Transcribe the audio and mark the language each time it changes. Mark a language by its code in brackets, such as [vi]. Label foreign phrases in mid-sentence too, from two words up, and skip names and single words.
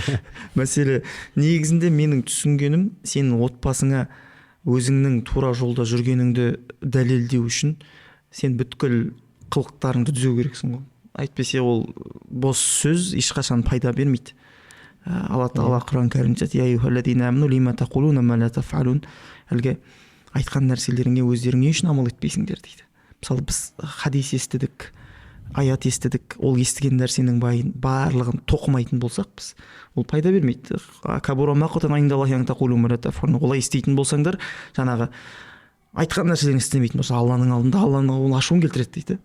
[kk] Мәселе негізінде менің түсінгенім, сенің отбасыңа өзіңнің тура жолда жүргеніңді дәлелдеу үшін сен бүткіл қылықтарыңды түзеу керексің ғой. Әйтпесе ол бос сөз ешқашан пайда бермейді. Алла тағала Құран кәрімде айтады: [ar] «يَا أَيُّهَا الَّذِينَ آمَنُوا لِمَ تَقُولُونَ مَا لَا تَفْعَلُونَ». [kk] Әлгі айтқан нәрселеріңе өздерің не үшін амал етпейсіңдер дейді. Мысалы біз хадис естідік, аят естідік, ол естіген нәрсенің барлығын тоқымайтын болсақ біз, ол пайда бермейді. Олай істейтін болсаңдар, жаңағы айтқан нәрселерін істемейтін болса, Алланың алдында Алланың ашуын келтіреді дейді.